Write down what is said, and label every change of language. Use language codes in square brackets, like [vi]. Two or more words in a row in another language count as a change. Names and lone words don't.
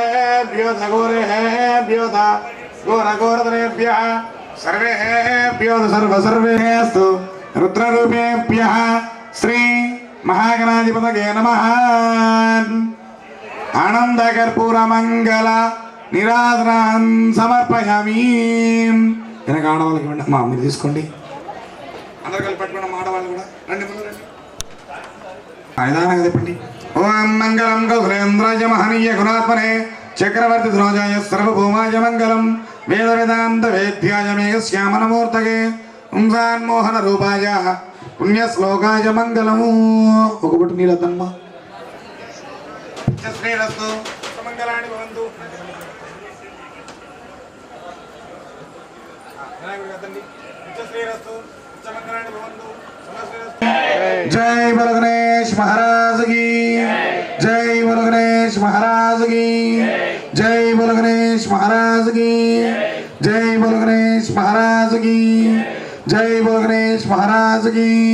[sa] व्योध घोर घोरधरेभ्यः सर्वेभ्यो सर्वेस्तु रुद्ररूपेभ्यः श्री महागणाधिपतये नमः. आनंदकर्पूर मंगल निराधनान् సమర్పయామి. [te] వెనక ఆడవాళ్ళకి ఇవ్వండి అమ్మా, మీరు తీసుకోండి. అందరు కలిపి పట్టుకున్న ఆడవాళ్ళు కూడా రండి, ముందు రండి. నిదానంగా చెప్పండి. [sa] ఓం మంగళం గౌరేంద్రాయ మహనీయ గుణాత్మనే చక్రవర్తి ధ్రువజాయ సర్వభౌమాయ మంగళం వేద వేదాంత వేద్యాయ మేఘశ్యామనమూర్తగే పుంసాన్మోహన రూపాయ పుణ్యశ్లోకాయ మంగళము. [te] ఒక బుట్టు నీళ్ళద్దమ్మా. [sa] శ్రీరస్తు మంగళాని భవంతు. [hi] जय बोलो गणेश महाराज की जय बोलो गणेश महाराज की जय बोलो गणेश महाराज की जय बोलो गणेश महाराज की जय बोलो गणेश महाराज की.